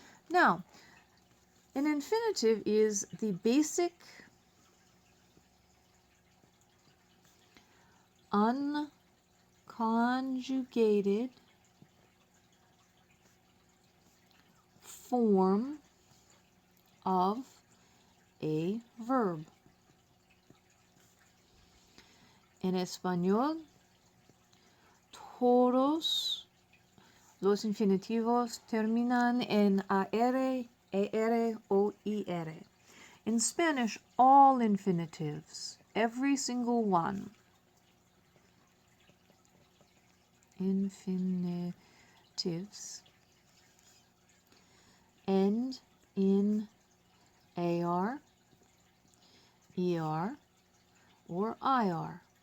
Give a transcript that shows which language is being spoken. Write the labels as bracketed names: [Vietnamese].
[English] Now, an infinitive is the basic unconjugated form of a verb. [Spanish] En español, todos los infinitivos terminan en AR, ER, o IR. [English] In Spanish, all infinitives, every single one, infinitives, end in AR, ER, or IR.